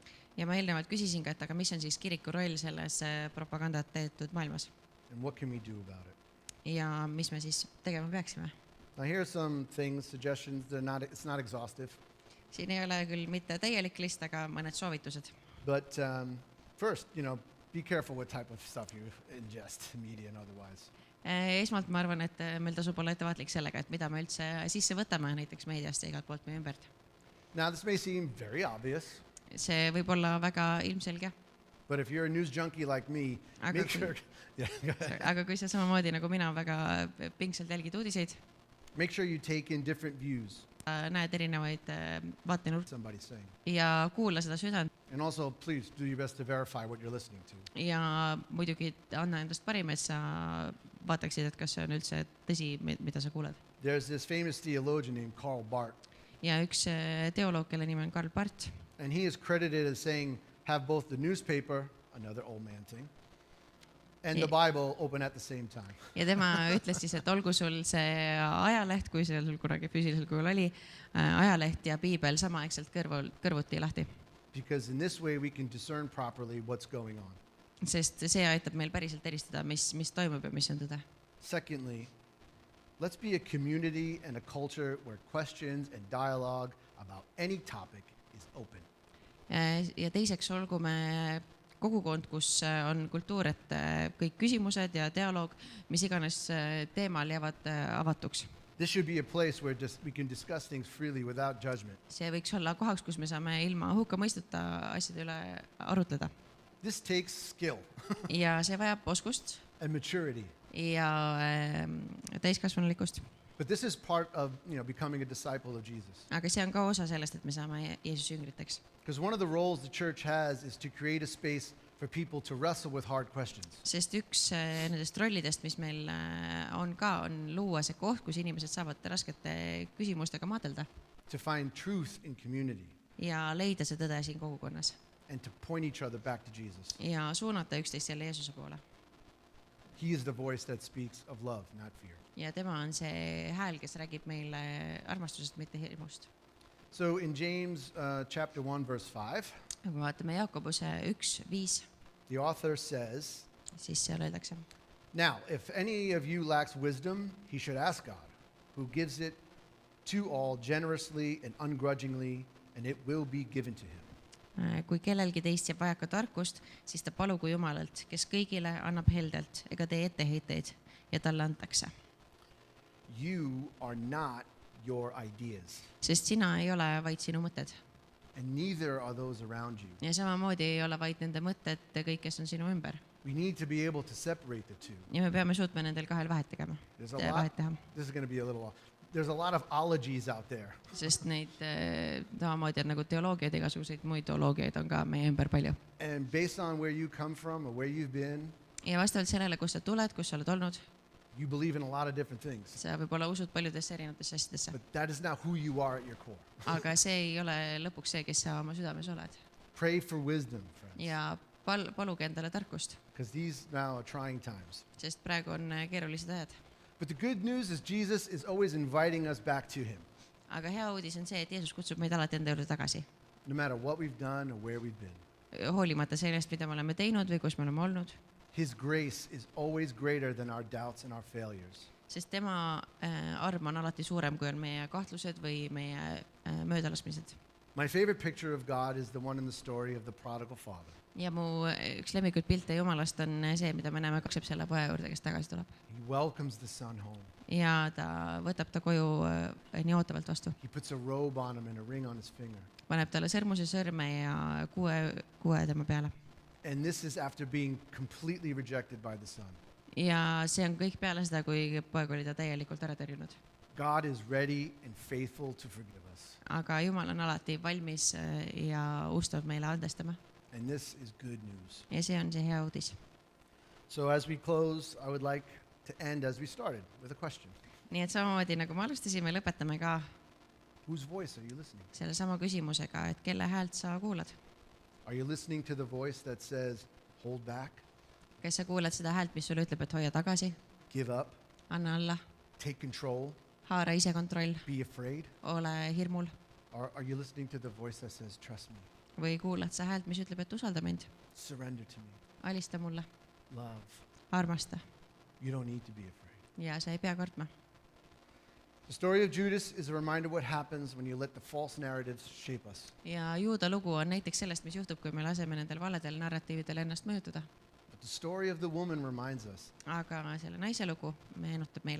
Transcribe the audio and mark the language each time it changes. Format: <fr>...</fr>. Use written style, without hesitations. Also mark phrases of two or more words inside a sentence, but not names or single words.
<et>Ja ma eelnevalt küsisin ka, et aga mis on siis kiriku roll selles propagandat teetud maailmas</et> <en>And what can we do about it?</en> <et>ja mis me siis tegema peaksime.</et> <en>Now here are some things, suggestions. It's not exhaustive.</en> <et>Siin ei ole küll mitte täielik list, aga mõned soovitused.</et> <en>But first, be careful what type of stuff you ingest, media and otherwise.</en> <et>Esmalt ma arvan, et meil tasub olla ettevaatlik sellega, et mida me üldse sisse võtame näiteks meediast ja igalt poolt meie ümbert.</et> <en>Now this may seem very obvious,</en> <et>See võib olla väga ilmselge,</et> <en>but if you're a news junkie like me,</en> <et>Aga</et> <en>make</en> <et>kui-</et> <en>sure, yeah, go ahead.</en> <et>aga kui sa samamoodi nagu mina väga pingsalt jälgid uudiseid,</et> <en>Make sure you take in different views,</en> <et>näed erinevaid vaatenurki</et> <en>somebody's saying.</en> <et>ja kuula seda südant</et> <en>And also, please do your best to verify what you're listening to.</en> <et>ja muidugi anna endast parim, et sa vaataksid, et kas see on üldse tõsi, mida sa kuuled.</et> <en>There's this famous theologian named Karl Barth,</en> <et>Ja üks teoloog, kelle nimi on Karl Barth,</et> <en>and he is credited as saying, have both the newspaper, another old man thing, and the Bible open at the same time.</en> <et>ja tema ütles siis, et olgu sul see ajaleht, kui see sul kunagi füüsilisel kujul oli, ajaleht ja piibel samaaegselt kõrvuti lahti.</et> <en>Because in this way we can discern properly what's going on.</en> <et>Sest see aitab meil päriselt eristada, mis toimub ja mis on tõde.</et> <en>Secondly, let's be a community and a culture where questions and dialogue about any topic is open.</en> <et>Ja teiseks olgu me kogukond, kus on kultuur, et kõik küsimused ja dialoog, mis iganes teemal jäävad avatuks.</et> <en>This should be a place where we can discuss things freely without judgment.</en> <et>See võiks olla kohaks, kus me saame ilma hukkamõistuta asjade üle arutleda.</et> <en>This takes skill</en> <et>Ja see vajab oskust</et> <en>and maturity.</en> <et>ja täiskasvanulikkust.</et> <en>But this is part of becoming a disciple of Jesus.</en> <et>Aga see on ka osa sellest, et me saame Jeesuse jüngriteks.</et> <en>Because one of the roles the church has is to create a space for people to wrestle with hard questions.</en> <et>Sest üks nendest rollidest, mis meil on ka, on luua see koht, kus inimesed saavad raskete küsimustega maadelda</et> <en>To find truth in community</en> <et>ja leida see tõde siin kogukonnas</et> <en>and to point each other back to Jesus.</en> <et>ja suunata üksteist jälle Jeesuse poole.</et> <en>He is the voice that speaks of love, not fear.</en> <et>Ja tema on see hääl, kes räägib meile armastusest, mitte hirmust.</et> <en>So in James chapter 1, verse 5,</en> <et>Kui vaatame Jaakobuse 1:5,</et> <en>the author says,</en> <et>siis seal öeldakse.</et> <en>Now, if any of you lacks wisdom, he should ask God, who gives it to all generously and ungrudgingly, and it will be given to him.</en> <et>Kui kellelgi teist jääb vajaka tarkust, siis ta palugu Jumalalt, kes kõigile annab heldelt ega tee etteheiteid ja talle antakse.</et> <en>You are not your ideas,</en> <et>Sest sina ei ole vaid sinu mõtted</et> <en>and neither are those around you.</en> <et>ja samamoodi ei ole vaid nende mõtted kõik, kes on sinu ümber.</et> <en>We need to be able to separate the two.</en> <et>Ja me peame suutma nendel kahel vahet tegema,</et> <en>There's a lot,</en> <et>vahet teha.</et> <en>this is going to be a little, there's a lot of ologies out there.</en> <et>Sest neid samamoodi on nagu teoloogiaid, igasuguseid muid teoloogiaid on ka meie ümber palju.</et> <en>And based on where you come from or where you've been,</en> <et>Ja vastavalt sellele, kus sa tuled, kus sa oled olnud,</et> <en>you believe in a lot of different things.</en> <et>sa võib-olla usud paljudesse erinevatesse asjadesse.</et> <en>But that is not who you are at your core.</en> <et>Aga see ei ole lõpuks see, kes sa oma südames oled.</et> <en>Pray for wisdom, friends,</en> <et>Ja paluge endale tarkust,</et> <en>because these now are trying times.</en> <et>sest praegu on keerulised ajad.</et> <en>But the good news is Jesus is always inviting us back to him,</en> <et>Aga hea uudis on see, et Jeesus kutsub meid alati enda juurde tagasi.</et> <en>no matter what we've done or where we've been.</en> <et>Hoolimata sellest, mida me oleme teinud või kus me oleme olnud.</et> <en>His grace is always greater than our doubts and our failures.</en> <et>Sest tema arm on alati suurem, kui on meie kahtlused või meie möödalaskmised.</et> <en>My favorite picture of God is the one in the story of the prodigal father.</en> <et>Ja mu üks lemmikuid pilte Jumalast on see, mida me näeme, kakseb selle poja juurde, kes tagasi tuleb.</et> <en>He welcomes the son home.</en> <et>Ja ta võtab ta koju nii ootavalt vastu.</et> <en>He puts a robe on him and a ring on his finger.</en> <et>Paneb talle sõrmuse sõrme ja kuue tema peale.</et> <en>And this is after being completely rejected by the son.</en> <et>Ja see on kõik peale seda, kui poeg oli ta täielikult ära tõrjunud.</et> <en>God is ready and faithful to forgive us.</en> <et>Aga Jumal on alati valmis ja ustav meile andestama.</et> <en>And this is good news.</en> <et>Ja see on see hea uudis.</et> <en>So as we close, I would like to end as we started with a question.</en> <et>Nii et samamoodi nagu me alustasime, lõpetame ka</et> <en>Whose voice are you listening?</en> <et>selle sama küsimusega, et kelle häält sa kuulad.</et> <en>Are you listening to the voice that says, hold back,</en> <et>Kas sa kuulad seda häält, mis sulle ütleb, et hoia tagasi,</et> <en>give up,</en> <et>anna alla,</et> <en>take control,</en> <et>haara ise kontroll,</et> <en>be afraid?</en> <et>ole hirmul?</et> <en>Or are you listening to the voice that says, trust me,</en> <et>Või kuulad sa häält, mis ütleb, et usalda mind,</et> <en>surrender to me,</en> <et>alista mulle,</et> <en>love?</en> <et>armasta</et> <en>You don't need to be afraid.</en> <et>ja sa ei pea kartma.</et> <en>The story of Judas is a reminder what happens when you let the false narratives shape us.</en> <et>Ja Juuda lugu on näiteks sellest, mis juhtub, kui me laseme nendel valedel narratiividel ennast mõjutada.</et> <en>But the story of the woman reminds us</en> <et>Aga selle naise lugu meenutab meile,</et>